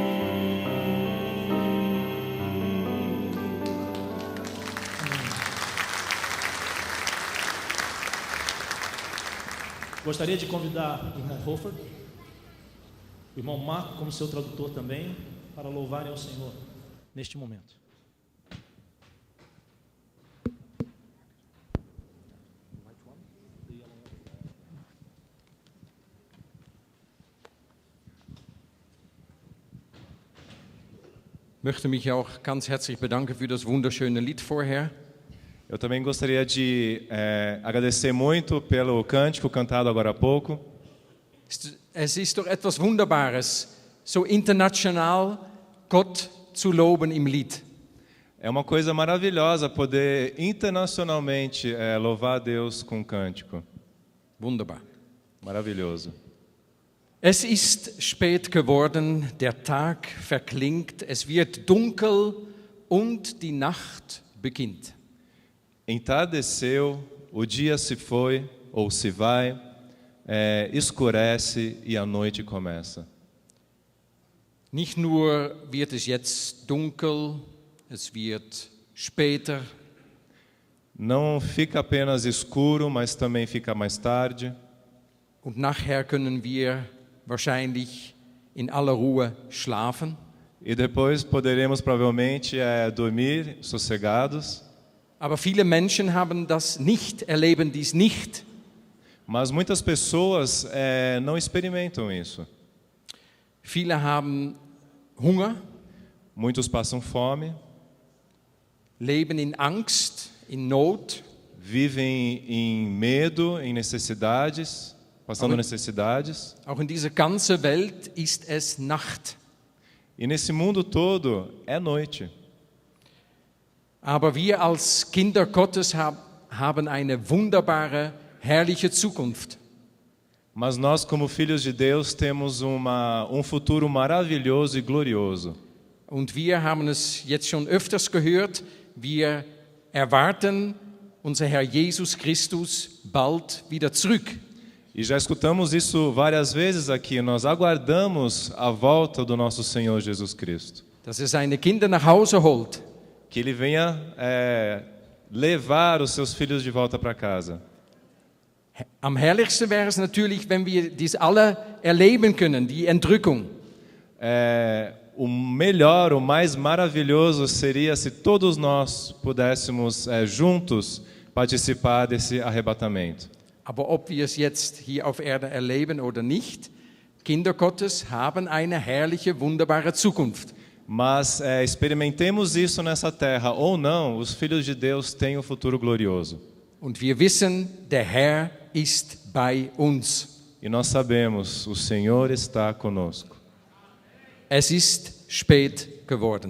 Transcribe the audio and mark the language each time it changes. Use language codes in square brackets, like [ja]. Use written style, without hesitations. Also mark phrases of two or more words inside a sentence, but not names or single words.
[pt] Gostaria de convidar o irmão Hofer, o irmão Marco, como seu tradutor também, para louvarem ao Senhor neste momento. [de] Möchte mich auch ganz herzlich bedanken für das wunderschöne Lied vorher. [pt] Eu também gostaria de agradecer muito pelo cântico cantado agora há pouco. [de] Es ist doch etwas Wunderbares, so international Gott zu loben im Lied. [pt] É uma coisa maravilhosa poder internacionalmente louvar a Deus com cântico. [de] Wunderbar. [pt] Maravilhoso. [de] Es ist spät geworden, der Tag verklingt, es wird dunkel und die Nacht beginnt. [pt] Entardeceu, o dia se foi ou se vai, escurece e a noite começa. [de] Nicht nur wird es jetzt dunkel, es wird später. [pt] Não fica apenas escuro, mas também fica mais tarde. [de] Und nachher können wir wahrscheinlich in aller Ruhe schlafen. [pt] E depois poderemos provavelmente dormir sossegados. [de] Aber viele Menschen haben das nicht, erleben dies nicht. [pt] Mas muitas pessoas não experimentam isso. [de] Viele haben Hunger, [pt] Muitos passam fome, [de] leben in Angst, in Not. [pt] vivem em medo, em necessidades, passando necessidades. [de] Auch in dieser ganzen Welt ist es Nacht. [pt] E nesse mundo todo é noite. [de] Aber wir als Kinder Gottes haben eine wunderbare, herrliche Zukunft. [pt] Mas nós, como filhos de Deus, temos futuro maravilhoso e glorioso. [de] Und wir haben es jetzt schon öfters gehört, wir erwarten unser Herr Jesus Christus bald wieder zurück. [pt] E já escutamos isso várias vezes aqui, nós aguardamos a volta do nosso Senhor Jesus Cristo. [de] Dass seine Kinder nach Hause holt. [pt] Que Ele venha levar os seus filhos de volta para casa. [de] Am herrlichsten wäre es natürlich, wenn wir dies alle erleben können, die Entrückung. [pt] O melhor, o mais maravilhoso seria se todos nós pudéssemos juntos participar desse arrebatamento. [de] Aber ob wir es jetzt hier auf Erde erleben oder nicht, Kinder Gottes haben eine herrliche, wunderbare Zukunft. [pt] Mas experimentemos isso nessa terra ou não, os filhos de Deus têm um futuro glorioso. [de] Und wir wissen, der Herr ist bei uns. [pt] E nós sabemos, o Senhor está conosco. [de] Es ist spät geworden.